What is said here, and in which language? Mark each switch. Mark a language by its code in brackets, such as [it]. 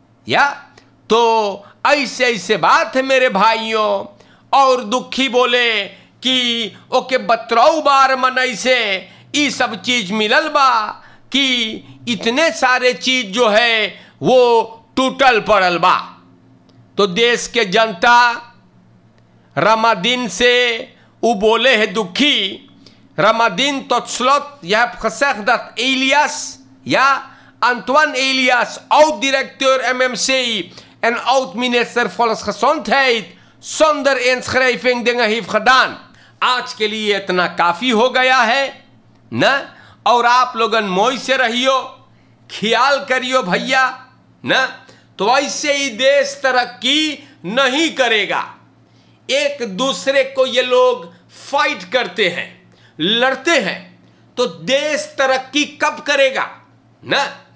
[hns] या तो ऐसे ऐसे बात है मेरे भाइयों। और दुखी बोले कि ओके 12 बार मनई से ये सब चीज मिलल बा कि इतने सारे चीज जो है वो टूटल पड़ल बा। तो देश के जनता रमादीन से वो बोले है दुखी [nl] Ramadan tot slot, je hebt gezegd dat Elias, ja, Antoine Elias, oud-directeur MMC en oud-minister Volksgezondheid, zonder inschrijving dingen heeft gedaan. [hns] आज के लिए इतना काफी हो गया है न। और आप लोगन मोई से रहियो, ख्याल करियो भैया न। तो ऐसे ही देश तरक्की नहीं करेगा। एक दूसरे को ये लोग फाइट करते हैं, लड़ते हैं, तो देश तरक्की कब करेगा न।